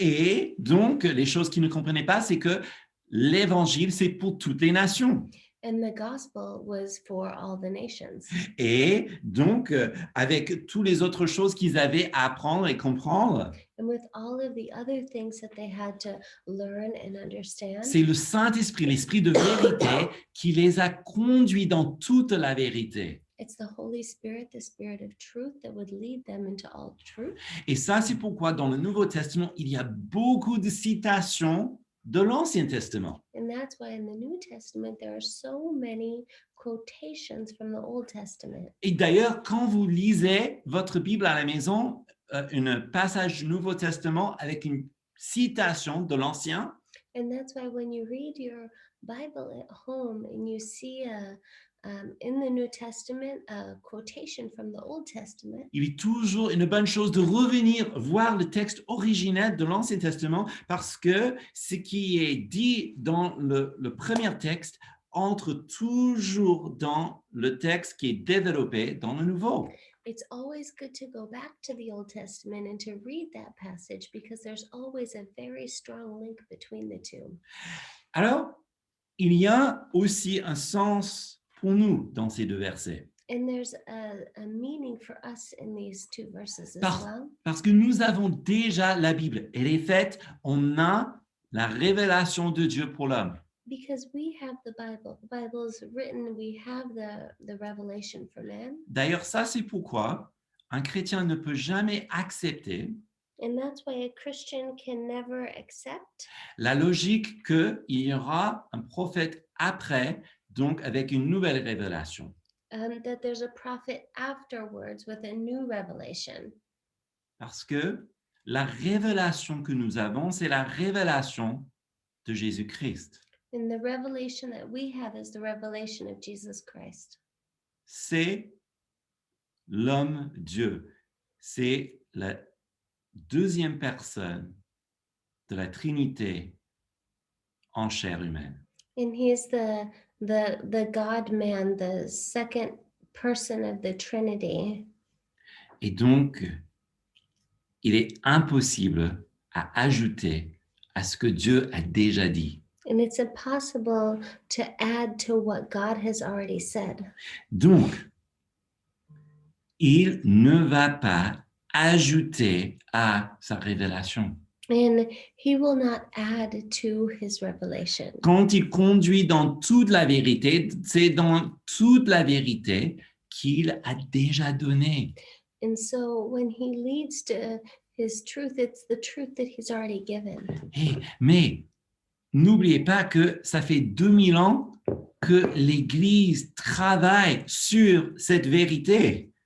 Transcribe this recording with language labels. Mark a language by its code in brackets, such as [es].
[fr] Et donc, les choses qu'ils ne comprenaient pas, c'est que l'Évangile, c'est pour toutes les nations. [en] And the gospel was for all the nations. [fr] Et donc, avec toutes les autres choses qu'ils avaient à apprendre et comprendre, [en] And with all of the other things that they had to learn and understand, [fr] c'est le Saint-Esprit, l'Esprit de vérité, qui les a conduits dans toute la vérité. [en] it's the Holy Spirit, the Spirit of truth, that would lead them into all truth. [fr] Et ça, c'est pourquoi dans le Nouveau Testament, il y a beaucoup de citations de l'Ancien Testament. [en] And that's why in the New Testament, there are so many quotations from the Old Testament. [fr] Et d'ailleurs, quand vous lisez votre Bible à la maison, un passage du Nouveau Testament avec une citation de l'Ancien, [en] And that's why when you read your Bible at home and you see in the New Testament a quotation from the Old Testament, [fr] il est toujours une bonne chose de revenir voir le texte originel de l'Ancien Testament parce que ce qui est dit dans le premier texte entre toujours dans le texte qui est développé dans le Nouveau. [en] it's always good to go back to the Old Testament and to read that passage because there's always a very strong link between the two. [fr] Alors, il y a aussi un sens pour nous dans ces deux versets. [en] And there's a meaning for us in these two verses as [fr] Par- [en] well, [fr] Parce que nous avons déjà la Bible. Elle est faite, on a la révélation de Dieu pour l'homme. [en] because we have the Bible. The Bible is written, we have the revelation for man. [fr] D'ailleurs, ça, c'est pourquoi un chrétien ne peut jamais accepter [en] And that's why a Christian can never accept [fr] la logique qu'il y aura un prophète après, donc avec une nouvelle révélation. [en] that there's a prophet afterwards with a new revelation. [fr] Parce que la révélation que nous avons, c'est la révélation de Jésus-Christ. [en] And the revelation that we have is the revelation of Jesus Christ. [fr] C'est l'homme Dieu. C'est la deuxième personne de la Trinité en chair humaine. [en] And he is the God-man, the second person of the Trinity. [fr] Et donc, il est impossible à ajouter à ce que Dieu a déjà dit. [en] And it's impossible to add to what God has already said. [fr] Donc, il ne va pas ajouter à sa révélation. [en] And he will not add to his revelation. [fr] Quand il conduit dans toute la vérité, c'est dans toute la vérité qu'il a déjà donné. [en] And so when he leads to his truth, it's the truth that he's already given. [fr] Mais n'oubliez pas que ça fait 2000 ans que l'Église travaille sur cette vérité.